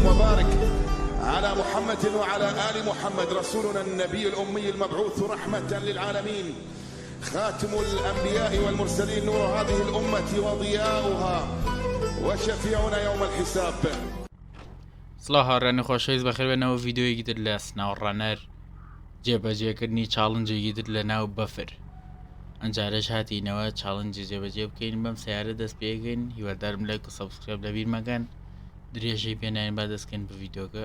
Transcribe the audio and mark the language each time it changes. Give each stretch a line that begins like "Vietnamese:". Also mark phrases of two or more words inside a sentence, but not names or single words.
Arabic: وبارك على محمد وعلى آل محمد رسولنا النبي الأمي المبعوث رحمة للعالمين خاتم الأنبياء والمرسلين نور هذه الأمة وضياؤها وشفيعنا يوم الحساب.
Central Kurdish: سڵاو هاوڕێنە خۆشەویست بەخێربێنەوە ڤیددیۆیەکی تر لە سناوەڕانەر جێبەجێکردنی چاڵنجێکی تر لە ناو بەفر. ئەنجارەش هاتیینەوە چاڵنجی جێبەجێ بکەین بەم سیارە دەست پێگەین هیوادارم لایک و سەبسکرایب لە بیرمەکەن درێژەی پێناین با دەستکەین بە ڤیددیۆکە.